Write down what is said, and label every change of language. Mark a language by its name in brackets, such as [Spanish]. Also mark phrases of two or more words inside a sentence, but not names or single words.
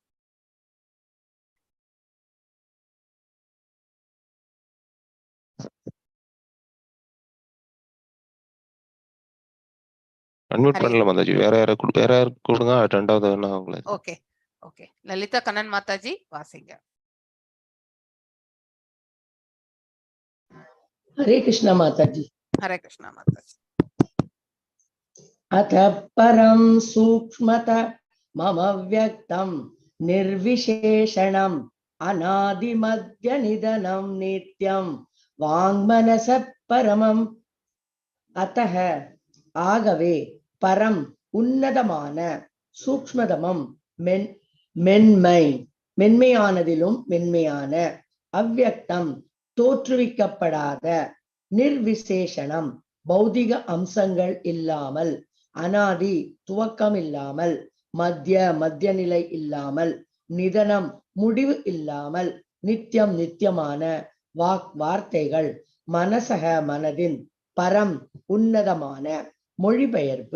[Tamil] அன்மியூட் பண்ணல மாதாஜி. வேற யாரை கொடுங்க. ரெண்டாவது அவங்கள. [English] okay okay [Tamil] லலிதா கண்ணன் மாதாஜி வாசிங்க. [Hindi] हरे कृष्ण माताजी. हरे कृष्ण माताजी. [Sanskrit] अथ परं सूक्ष्मत मम व्यक्तं निर्विशेषणम् अनादिमध्य निधनं नित्यं वाङ्मनस परमम्. [Tamil] अतः ஆகவே பரம் உன்னதமான சூக்ஷ்மதமம் மென்மையானதிலும் மென்மையான அவ்யக்தம் தோற்றுவிக்கப்படாத நிர்விசேஷணம் பௌதிக அம்சங்கள் இல்லாமல் அனாதி துவக்கம் இல்லாமல் மத்திய நிலை இல்லாமல் நிதனம் முடிவு இல்லாமல் நித்தியமான வார்த்தைகள் மனசக மனதின் பரம் உன்னதமான மொழிபெயர்ப்பு.